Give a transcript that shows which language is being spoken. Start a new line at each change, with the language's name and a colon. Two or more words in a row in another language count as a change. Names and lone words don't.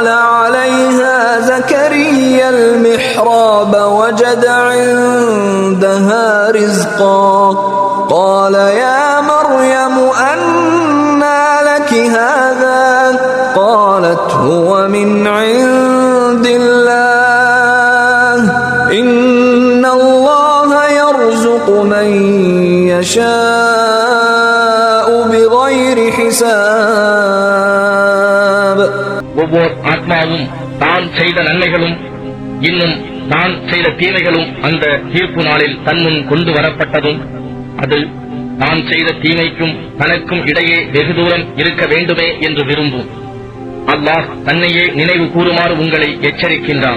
Arabic: عليها زكريا المحراب وجد عندها رزقا قال يا مريم أنى لك هذا قالت هو من عند الله إن الله يرزق من يشاء بغير حساب
Tamil: ஒவ்வொரு ஆத்மாவும் தான் செய்த நன்மைகளும் இன்னும் தான் செய்த தீமைகளும் அந்த தீர்ப்பு நாளில் தன்முன் கொண்டு வரப்பட்டதும் அது தான் செய்த தீமைக்கும் தனக்கும் இடையே வெகு தூரம் இருக்க வேண்டுமே என்று விரும்பும். அல்லாஹ் தன்னையே நினைவு கூறுமாறு உங்களை எச்சரிக்கின்றான்.